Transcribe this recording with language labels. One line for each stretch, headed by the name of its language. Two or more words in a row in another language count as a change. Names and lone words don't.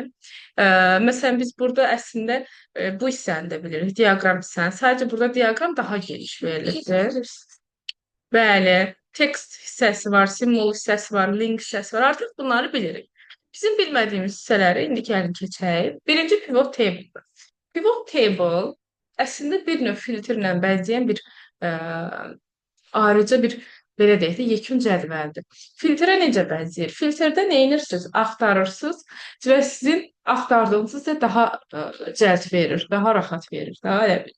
Azerbaijani: Məsələn, biz burada əslində bu hissəni də bilirik, diaqram hissəni. Sadəcə burada diaqram daha geniş verilibdir. Bəli, text hissəsi var, simvol hissəsi var, link hissəsi var. Artıq bunları bilirik. Bizim bilmədiyimiz hissələri indi gəlin keçək. Birinci
English: pivot table. Pivot table
Azerbaijani: əslində bir növ filtrlə bəzəyən bir ayrıca bir belə deyək də yekun cədvəldir. Filtrə necə bənzəyir? Filtrdə nə edirsiniz? Axtarırsınız və sizin axtardığınız sizə daha cəlb verir, daha rahat verir, daha elə bil.